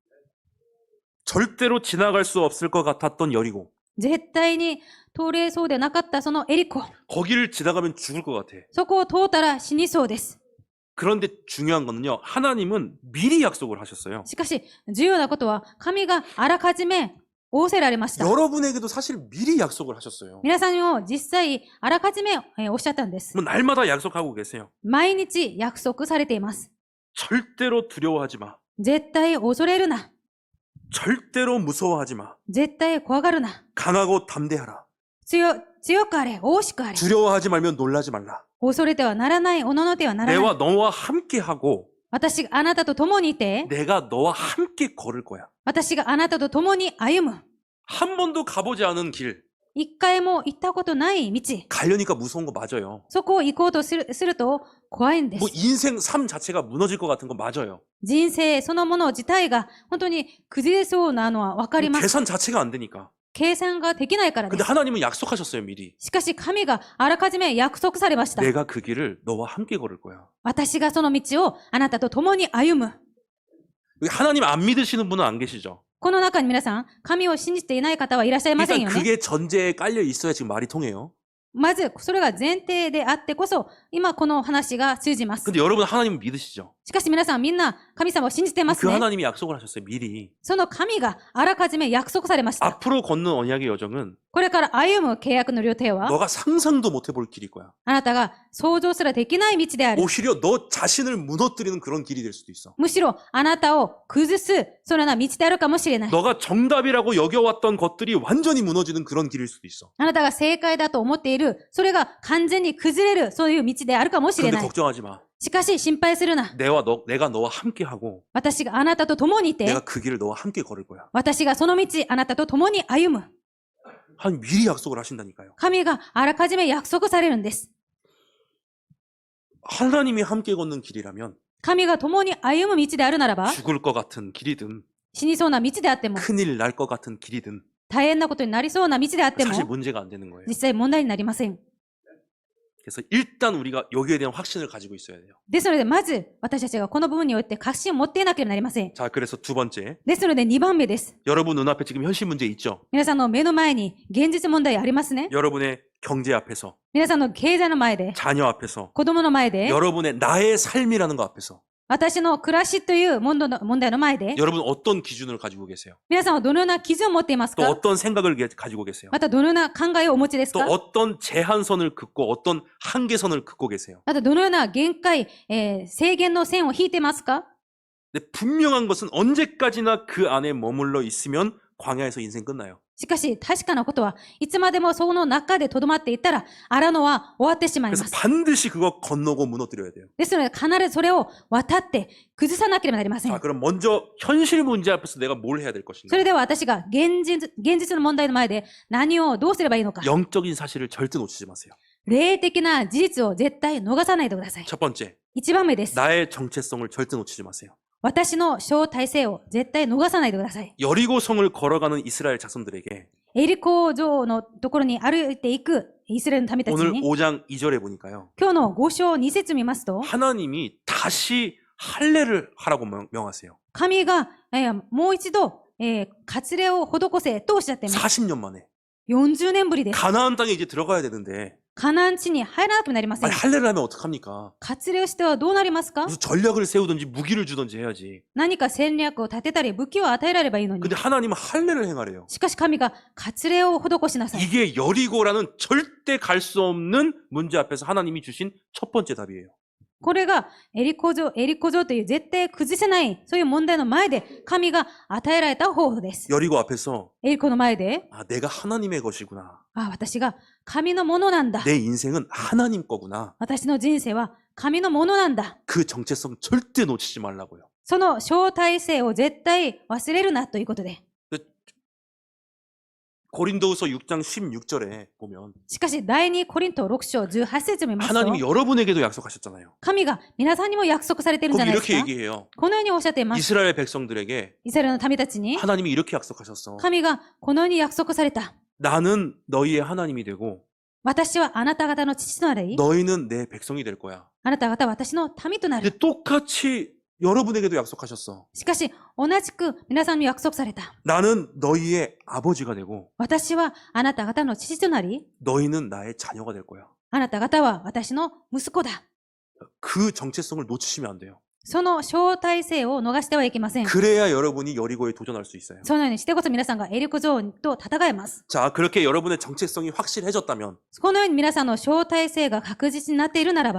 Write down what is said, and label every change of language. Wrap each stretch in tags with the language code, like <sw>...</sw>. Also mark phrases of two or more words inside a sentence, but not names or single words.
<ko>절대로 지나갈 수 없을 것 같았던 여리고</ko> <ja>絶対に通れそうでなかったそのエリコ。</ja> <ko>거기를 지나가면 죽을 것 같아.</ko> <ja>そこを通ったら死にそうです。</ja> <ko>그런데 중요한 거는요. 하나님은 미리 약속을 하셨어요.</ko> <ja>しかし、重要なことは、神があらかじめ仰せられました。</ja> <ko>여러분에게도 사실 미리 약속을 하셨어요.</ko> <ja>皆さんにも実際、あらかじめおっしゃったんです。</ja> <ko>뭐 날마다 약속하고 계세요.</ko> <ja>毎日約束されています。</ja> <ko>절대로 두려워하지 마.</ko> <ja>絶対恐れるな。</ja> <ko>절대로 무서워하지 마.</ko> <ja>絶対怖がるな。</ja> <ko>강하고 담대하라.</ko> <ja>強くあれ、大しくあれ。</ja> <ko>두려워하지 말면 놀라지 말라.</ko> <ja>恐れてはならない、おののてはならない。</ja> <ko>내와 너와 함께하고</ko> <ja>私があなたと共にいて、</ja> <ko>내가 너와 함께 걸을 거야.</ko> <ja>私があなたと共に歩む。</ja> <ko>한 번도 가보지 않은 길.</ko> <ja>一回も行ったことない道。</ja> <ko>가려니까 무서운 거 맞아요.</ko> <ja>そこを行こうとすると怖いんです</ja> <ko>뭐 。 인생 삶 자체가 무너질 것 같은 거 맞아요.</ko> <ja>人生そのもの自体が本当に崩れそうなのはわかります。</ja> <ko>계산 자체가 안 되니까.</ko> <ja>計算ができないからで</ja> <ko>근데</ko> <ja>す。</ja> <ko>하나님은 약속하셨어요, 미리.</ko> <ja>しかし神があらかじめ約束されました。</ja> <ko>내가 그 길을 너와 함께 걸을 거야.</ko> <ja>私がその道をあなたと共に歩む。</ja> <ko>하나님 안 믿으시는 분은 안 계시죠?</ko> <ja>この中に皆さん、神を信じていない方はいらっしゃいません</ja> <ko>일단</ko> <ja>よね。</ja> <ko>그게 전제에 깔려 있어야 지금 말이 통해요.</ko> <ja>まず、それが前提であってこそ、今この話が通じます。</ja> <ko>근데 여러분 하나님은 믿으시죠?</ko> <ja>しかし皆さんみんな神様を信じてます</ja> <ko>그</ko> <ja>ね。</ja> <ko>하나님이 약속을 하셨어요, 미리.</ko> <ja>その神があらかじめ約束されました。</ja> <ko>앞으로 걷는 언약의 여정은</ko> <ja>これから歩む契約の旅程は、</ja> <ko>너가 상상도 못 해볼 길일 거야.</ko> <ja>あなたが想像すらできない道である。</ja> <ko>오히려 너 자신을 무너뜨리는 그런 길이 될 수도 있어.</ko> <ja>むしろあなたを崩す、そのような道であるかもしれない。</ja> <ko>너가 정답이라고 여겨왔던 것들이 완전히 무너지는 그런 길일 수도 있어.</ko> <ja>あなたが正解だと思っている、それが完全に崩れる、そういう道であるかもしれ</ja> <ko>그런데</ko> <ja>ない。</ja> <ko>걱정하지 마.</ko> <ja>しかし心配するな。</ja> <ko>내가 너와 함께하고</ko> <ja>私があなたと共にいて、</ja> <ko>내가 그 길을 너와 함께 걸을 거야.</ko> <ja>私がその道、あなたと共に歩む。</ja> <ko>한 미리 약속을 하신다니까요.</ko> <ja>神があらかじめ約束されるんです。</ja> <ko>하나님이 함께 걷는 길이라면</ko> <ja>神が共に歩む道であるならば、</ja> <ko>죽을 것 같은 길이든</ko> <ja>死にそうな道であっても、</ja> <ko>큰일 날 것 같은 길이든</ko> <ja>大変なことになりそうな道であっても、</ja> <ko>사실 문제가 안 되는 거예요.</ko> <ja>実際問題になりません。</ja> <ko>그래서 일단 우리가 여기에 대한 확신을 가지고 있어야 돼요.</ko> <ja>ですので、まず、私たちがこの部分において確信を持っていなければなりません。</ja> <ko>자, 그래서 두 번째.</ko> <ja>ですので、2番目です。</ja> <ko>여러분 눈앞에 지금 현실 문제 있죠?</ko> <ja>皆さんの目の前に現実問題ありますね。</ja> <ko>여러분의 경제 앞에서,</ko> <ja>皆さんの経済の前で、</ja> <ko>자녀 앞에서,</ko> <ja>子供の前で、</ja> <ko>여러분의 나의 삶이라는 거 앞에서</ko> <ja>私の暮らしという問題の前で、</ja> <ko>여러분 어떤 기준을 가지고 계세요?</ko> <ja>皆さんはどのような基準を持っています</ja> <ko>또</ko> <ja>か？</ja> <ko>어떤 생각을 가지고 계세요?</ko> <ja>またどのような考えをお持ちですか？</ja> <ko>또 어떤 제한선을 긋고 어떤 한계선을 긋고 계세요?</ko> <ja>またどのような限界、制限の線を引いてますか？</ja> <ko>근데 분명한 것은 언제까지나 그 안에 머물러 있으면 광야에서 인생 끝나요.</ko> <ja>しかし、確かなことは、いつまでもその中で留まっていったら、荒野は終わってしまいま</ja> <ko>그래서</ko> <ja>す。</ja> <ko>반드시 그거 건너고 무너뜨려야 돼요.</ko> <ja>ですので、必ずそれを渡って崩さなければなりません</ja> <ko>자, 。 그럼 먼저 현실 문제 앞에서 내가 뭘 해야 될</ko> <ja>そ</ja> <ko>것인가?</ko> <ja>れでは私が現実の問題の前で何をどうすればいいのか。</ja> <ko>영적인 사실을 절대 놓치지 마세요.</ko> <ja>霊的な事実を絶対逃さないでください。</ja> <ko>첫 번째,</ko> <ja>1 番目です。</ja> <ko>나의 정체성을 절대 놓치지 마세요.</ko> <ja>私の招待性を絶対逃さないでください。</ja> <ko>여리고성을 걸어가는 이스라엘 자손들에게</ko> <ja>エリコ城のところに歩いていくイスラエルの民たち</ja> <ko>오늘</ko> <ja>に、</ja> <ko>5장 2절에 보니까요.</ko> <ja>今日の5章2節見ますと、</ja> <ko>하나님이 다시 할례를 하라고 명하세요.</ko> <ja>神が、もう一度、割礼を施せとおっしゃっています。</ja> <ko>40년 만에.</ko> <ja>40 年ぶりです。</ja> <ko>가나안 땅에 이제 들어가야 되는데</ko> <ja>カナン地に入らなくなりません</ja> <ko>아니 。 할례를 하면 어떡합니까?</ko> <ja>割礼をしてはどうなりますか？</ja> <ko>무슨 전략을 세우든지 무기를 주든지 해야지.</ko> <ja>何か戦略を立てたり武器を与えられればいいのに</ja> <ko>근데 。 하나님은 할례를 행하래요.</ko> <ja>しかし神が割礼を施しなさい。</ja> <ko>이게 여리고라는 절대 갈 수 없는 문제 앞에서 하나님이 주신 첫 번째 답이에요.</ko> <ja>これがエリコ城という絶対崩せない、そういう問題の前で神が与えられた方法です。</ja> <ko>여리고 앞에서</ko> <ja>エリコの前で、</ja> <ko>아, 내가 하나님의 것이구나.</ko> <ja>私が神のものなんだ。</ja> <ko>내 인생은 하나님 거구나.</ko> <ja>私の人生は神のものなんだ。</ja> <ko>그 정체성 절대 놓치지 말라고요.</ko> <ja>その招待性を絶対忘れるなということで。</ja> <ko>고린도후서 6장 16절에 보면</ko> <ja>しかし、第2コリント6章18節を見ますと、</ja> <ko>하나님이 여러분에게도 약속하셨잖아요.</ko> <ja>神が皆さんにも約束されているんじゃ</ja> <ko>거기</ko> <ja>ないです</ja> <ko>이렇게</ko> <ja>か。</ja> <ko>얘기해요.</ko> <ja>このようにおっしゃっています。</ja> <ko>이스라엘 백성들에게</ko> <ja>イスラエルの民たちに、</ja> <ko>하나님이 이렇게 약속하셨어.</ko> <ja>神がこのように約束された。</ja> <ko>나는 너희의 하나님이 되고</ko> <ja>私はあなた方の父となり、</ja> <ko>너희는 내 백성이 될 거야.</ko> <ja>あなた方は私の民とな</ja> <ko>근데</ko> <ja>る。</ja> <ko>똑같이 여러분에게도 약속하셨어.</ko> <ja>しかし、同じく皆さんに約束された。</ja> <ko>나는 너희의 아버지가 되고</ko> <ja>私はあなた方の父となり、</ja> <ko>너희는 나의 자녀가 될 거야.</ko> <ja>あなた方は私の息子だ。</ja> <ko>그 정체성을 놓치시면 안 돼요.</ko> <ja>その招待性を逃してはいけません。</ja> <ko>그래야 여러분이 여리고에 도전할 수 있어요.</ko> <ja>そのようにしてこそ皆さんがエリコ城と戦えます。</ja> <ko>자, 그렇게 여러분의 정체성이 확실해졌다면</ko> <ja>このように皆さんの招待性が確実になっているなら</ja>